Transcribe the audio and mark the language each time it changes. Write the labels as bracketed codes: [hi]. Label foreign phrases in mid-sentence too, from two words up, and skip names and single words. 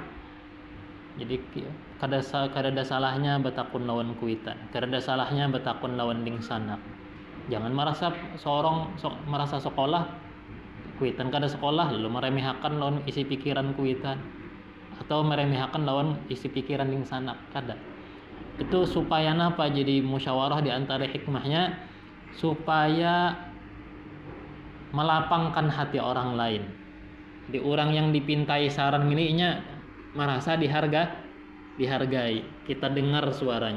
[bjn] Jadi kada salahnya betakun lawan kuitan, kada salahnya betakun lawan ding sanak. Jangan merasa sekolah kuitan kada sekolah lalu meremehkan lawan isi pikiran kuitan, atau meremehkan lawan isi pikiran ding sanak, kada. Itu supaya apa? [id] Jadi musyawarah di antara hikmahnya supaya melapangkan hati orang lain. [bjn] Di orang yang dipintai saran ininya merasa dihargai. [id] Kita dengar suaranya.